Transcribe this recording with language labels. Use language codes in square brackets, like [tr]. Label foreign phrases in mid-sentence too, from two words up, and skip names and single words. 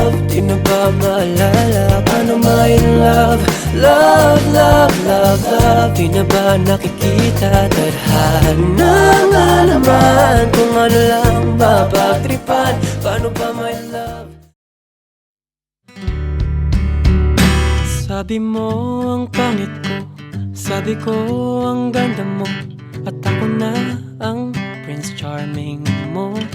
[tl] Di na ba maalala? Paano [en] my love, [tl] Love, love, love, love, di na ba nakikita? Tadhana nga naman, kung ano lang mapagtripan. Paano ba [en] my love? [tl] Sabi mo ang pangit ko, sabi ko ang ganda mo, at ako na ang Prince Charming mo.